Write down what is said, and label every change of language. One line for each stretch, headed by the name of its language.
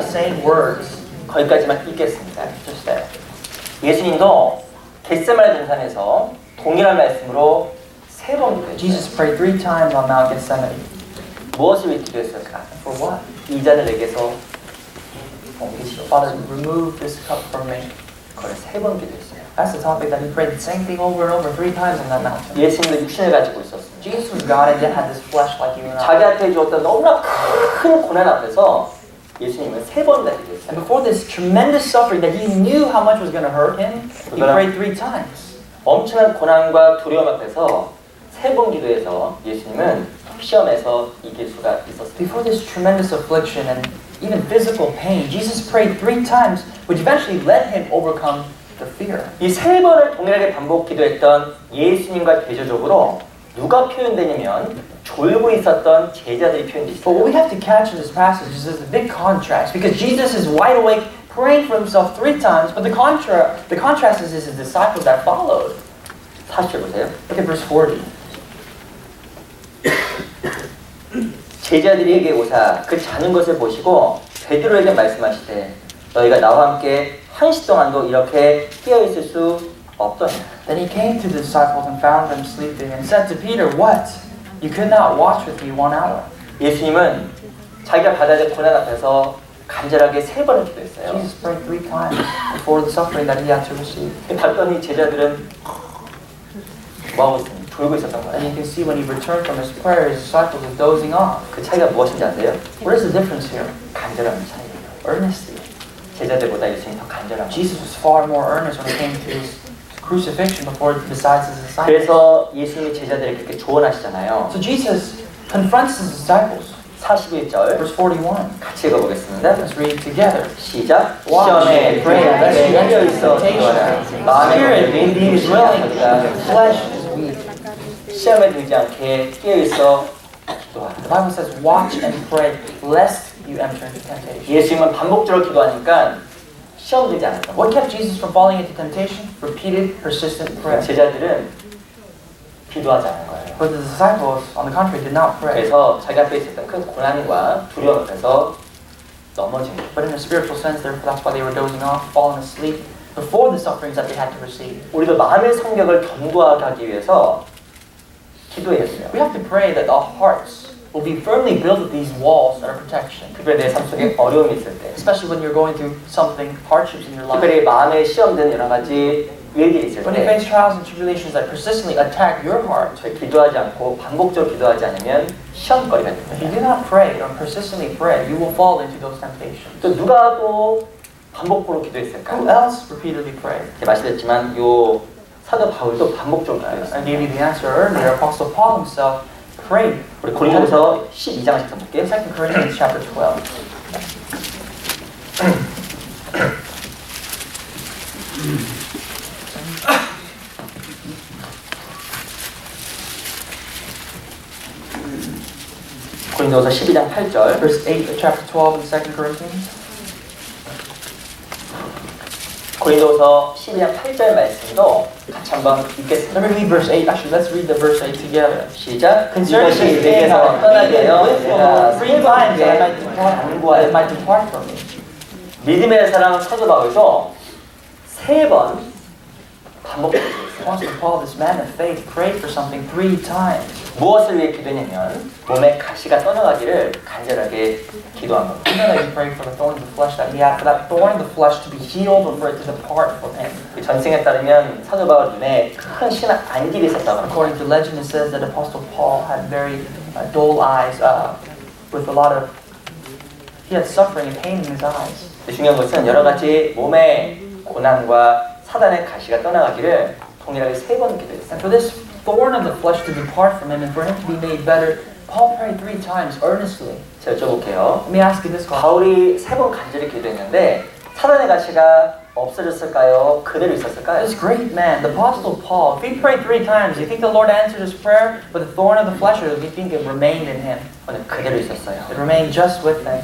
English: the same words.
Korean: 거기까지만 읽겠습니다.
English: Just there.
Korean: 예수님도 겟세마네 동산에서 동일한 말씀으로 세 번 기도했어요.
English: Jesus prayed 3 times on Mount Gethsemane.
Korean: 무엇을 위해 기도했을까?
English: For what?
Korean: 이 잔을 내게서 옮기시오.
English: Father, remove this cup from me.
Korean: 그걸 세 번 기도했어요.
English: That's the topic that he prayed the same thing over and over 3 times on that mountain.
Korean: 예수님도 육신을 가지고 있었습니다.
English: Jesus was God and yet had this flesh like you and I.
Korean: 자기한테 주었던 너무나 큰 고난 앞에서 예수님은 세 번이나 기도했어요.
English: And before this tremendous suffering that he knew how much was going to hurt him, he prayed 3 times.
Korean: 엄청난 고난과 두려움 앞에서 세 번 기도해서 예수님은 시험에서 이길 수가 있었습니다.
English: Before this tremendous affliction and even physical pain, Jesus prayed 3 times, which eventually led him overcome the fear.
Korean: 이 세 번을 동일하게 반복 기도했던 예수님과 대조적으로 누가 표현되냐면 졸고 있었던 제자들이 표현돼
English: But what we have to catch in this passage is there's a big contrast because Jesus is wide awake praying for himself 3 times, but the contrast is his disciples that followed.
Korean: 40절 보세요.
English: Look at verse 40.
Korean: 제자들에게 오사 그 자는 것을 보시고 베드로에게 말씀하시되 너희가 나와 함께 1시 동안도 이렇게 깨어 있을 수 없더냐.
English: Then he came to the disciples and found them sleeping and said to Peter, What? You could not watch with me 1 hour.
Korean: 예수님은 자기가 받아야 될 고난 앞에서 간절하게 3번을 기도했어요.
English: Jesus prayed 3 times before the suffering that he had to receive.
Korean: 봤더니 제자들은 뭐하고 있었냐? 졸고 있었던
English: And
Korean: 거예요.
English: you can see when he returned from his prayer, his disciples were dozing off.
Korean: 그 차이가 무엇인지 아세요?
English: What is the difference here?
Korean: 간절함 차이예요.
English: Earnestly.
Korean: 제자들보다 예수님이 더 간절한 거예요.
English: Jesus was far more earnest when it came to his crucifixion besides his disciples.
Korean: 그래서 예수님이 제자들에게 그렇게 조언하시잖아요.
English: So Jesus confronts his disciples.
Korean: 41절
English: Verse 41.
Korean: 같이 읽어보겠습니다.
English: Let's read it together.
Korean: 시작.
English: Watch
Korean: 시험에
English: and pray lest you enter
Korean: 깨어 있어 기도하라. 마음에
English: Spirit indeed is willing,
Korean: 기도하라.
English: flesh is weak.
Korean: 시험에 들지 않게 깨어 있어 기도하라.
English: The Bible says, watch and pray lest you enter into temptation.
Korean: 예수님은 반복적으로 기도하니까 시험 들지 않았던 거예요.
English: What kept Jesus from falling into temptation? Repeated, persistent prayer.
Korean: 제자들은 기도하지 않은 거예요.
English: But the disciples, on the contrary, did not pray.
Korean: 그래서 자기 앞에 있었던 큰 고난과 두려움 앞에서 넘어진 거예요.
English: But in a spiritual sense, that's why they were dozing off, falling asleep before the sufferings that they had to receive.
Korean: 우리도 마음의 성벽을 견고하게 하기 위해서 기도해야 돼요.
English: We have to pray that our hearts will be firmly built with these walls that are protection.
Korean: 특별히 내 삶 속에 어려움이 있을 때,
English: Especially when you're going through something, hardships in your life.
Korean: 특별히 마음에 시험된 여러 가지 일들이 있을
English: When you
Korean: 때
English: face trials and tribulations that persistently attack your heart,
Korean: 저희 기도하지 않고 반복적으로 기도하지 않으면 시험거리가
English: if you do not pray or persistently pray, you will fall into those temptations.
Korean: 또 누가 또 반복적으로
English: Who
Korean: 기도했을까?
English: else repeatedly prayed?
Korean: 제가 말씀드렸지만 요 사도 바울도 반복적으로
English: I
Korean: 기도했어요.
English: gave you the answer earlier. Apostle Paul himself prayed.
Korean: 우리 고린도서 12장씩 좀 볼게요.
English: 2 Corinthians chapter 12.
Korean: 고린도서 12장 8절.
English: Verse 8 of chapter 12 in 2 Corinthians.
Korean: 고린도서 12장 8절 말씀도 같이 한번 읽겠습니다.
English: Let me read verse 8. Actually, let's read the verse 8 together.
Korean: 시작.
English: Concerning
Korean: 이것이
English: this
Korean: 내게서
English: thing,
Korean: 떠나게 하여
English: with
Korean: 내가
English: three times that I might
Korean: 간구하였다.
English: depart from me.
Korean: 믿음의 사람 사도 바울도 3번 반복했어요.
English: Apostle Paul, this man of faith, prayed for something 3 times.
Korean: 무엇을 위해 기도했냐면 몸에 가시가 떠나가기를 간절하게 기도한 겁니다.
English: You know that he prayed for the thorn of the flesh that he had, for that thorn of the flesh to be healed or for it to depart from him.
Korean: 그 전승에 따르면 사도 바울 눈에 큰 신한 안질이 있었다고 합니다.
English: According to legend, it says that Apostle Paul had very dull eyes, with a lot of, he had suffering and pain in his eyes.
Korean: 중요한 것은 여러 가지 몸의 고난과 사단의 가시가 떠나가기를 동일하게 3번 기도했어요.
English: And for this thorn of the flesh to depart from him and for him to be made better, Paul prayed 3 times earnestly.
Korean: 제가 여쭤볼게요.
English: Let me ask you this question.
Korean: 바울이 3번 간절히 기도했는데 사단의 가시가 없어졌을까요? 그대로 있었을까요?
English: This great man, the Apostle Paul, if he prayed 3 times, do you think the Lord answered his prayer with the thorn of the flesh, or do you think it remained in him?
Korean: 오늘 그대로 있었어요.
English: It remained just with him.